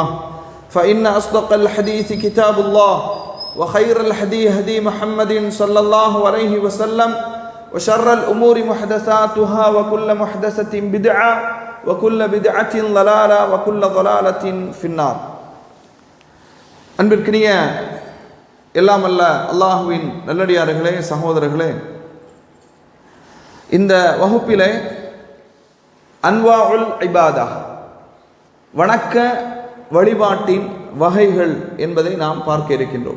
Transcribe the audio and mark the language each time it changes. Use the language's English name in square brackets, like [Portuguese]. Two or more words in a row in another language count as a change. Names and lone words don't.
[Arabic] فإن أصدق الحديث كتاب الله وخير الهدي هدي محمد صلى الله عليه وسلم وشر الأمور محدثاتها وكل محدثة بدعة وكل بدعة ضلالة وكل ضلالة في النار. [Tamil] அன்பிற்கினிய எல்லாம் அல்ல அல்லாஹுவின் நல்லடியார்களே, சகோதரர்களே, இந்த வகுப்பிலே [Arabic] أنواع العبادة, [Tamil] வணக்க வழிபாட்டின் வகைகள் என்பதை நாம் பார்க்க இருக்கின்றோம்.